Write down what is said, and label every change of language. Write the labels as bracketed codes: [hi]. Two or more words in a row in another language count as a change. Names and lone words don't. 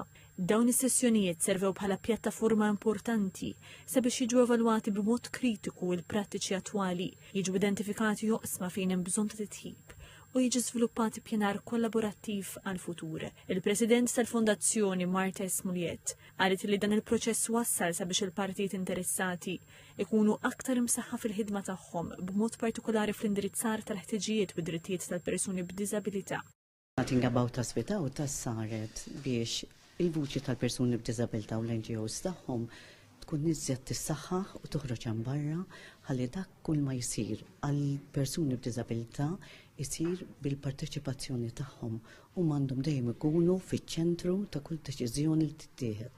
[mt] Dawn is-sessjonijiet servew bħala pjattaforma importanti sabiex jiġu evalwati b'mod kritiku l-prattiċi attwali, jiġu identifikati joqsma fejn hemm bżonn ta' titjib u jiġi żviluppati pjanar kollaborattiv għal-futur. Il-President tal-Fondazzjoni Marta Smuliet qalet li dan il-proċess wassal sabiex il-partijiet interessati ikunu aktar imsaħħa fil-ħidma tagħhom b'mod partikolari fl-indirizzar tal-ħtiġijiet u drittijiet tal-persuni b'diżabilità. [en] Nothing about us without us [mt] saret biex il-vuċi tal-persuni b'diżabilità u l-NGOs tagħhom tkun iżjed tissaħħaħ u toħroġ hemm barra ħalli dak kull ma jsir għall persuni b'diżabilità jsir bil-parteċipazzjoni tagħhom u m'għandhom dejjem ikunu fiċ-ċentru ta' kull deċiżjoni li tittieħed.